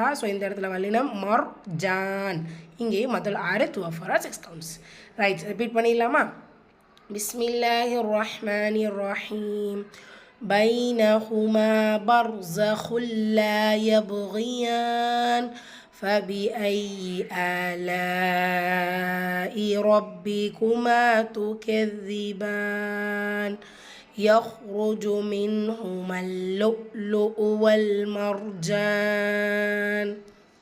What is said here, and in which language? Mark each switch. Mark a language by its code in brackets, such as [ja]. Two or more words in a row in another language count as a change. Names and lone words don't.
[ta] ஸோ இந்த இடத்துல வல்லினம் மர்ஜான். இங்கேயும் மதுல் ஆறு 6 கவுண்ட்ஸ். ரைட், ரிப்பீட் பண்ணிடலாமா. [ar] بسم الله الرحمن الرحيم. بينهما برزخ لا يبغيان. فبأي آلاء ربكما تكذبان. يخرج منهما اللؤلؤ والمرجان.